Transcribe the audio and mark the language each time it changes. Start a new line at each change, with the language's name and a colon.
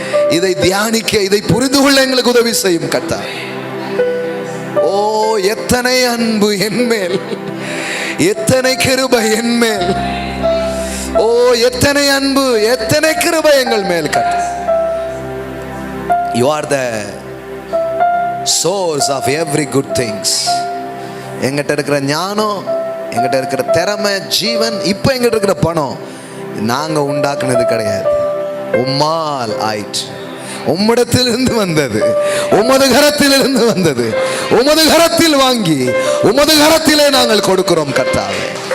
Tamil: இதை தியானிக்க, இதை புரிந்து கொள்ள எங்களுக்கு உதவி செய்யும் கர்த்தா. ஓ, எத்தனை அன்பு என் மேல், எத்தனை கிருபை என் மேல். ஓ, எத்தனை அன்பு, எத்தனை கிருபை எங்கள் மேல் கர்த்தா.
English: You are the source of every good things.
Tamil: எங்கிட்ட இருக்கிற ஞானம், எங்கிட்ட இருக்கிற திறமை, ஜீவன், இப்போ எங்கிட்ட இருக்கிற பணம் நாங்க உண்டாக்குனது கிடையாது. உம்மால் ஆயிற்று, உம்மிடத்திலிருந்து வந்தது, உமது கரத்திலிருந்து வந்தது, உமது கரத்தில் வாங்கி உமது கரத்திலே நாங்கள் கொடுக்கிறோம் கர்த்தாவே.